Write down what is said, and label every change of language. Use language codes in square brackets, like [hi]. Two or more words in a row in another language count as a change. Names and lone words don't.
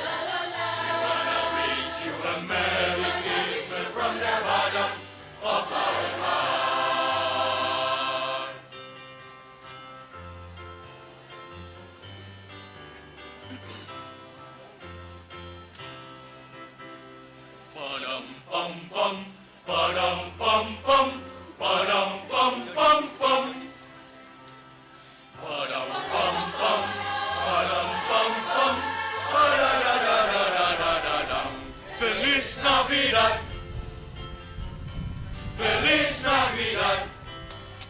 [en] We wanna wish you a Merry Christmas from the bottom of our heart. Padam pam pam, padam pam pam, padam pam pam pam. Padam pam pam, padam pam pam, padadadadadadadam. [es] Feliz Navidad. Feliz Navidad.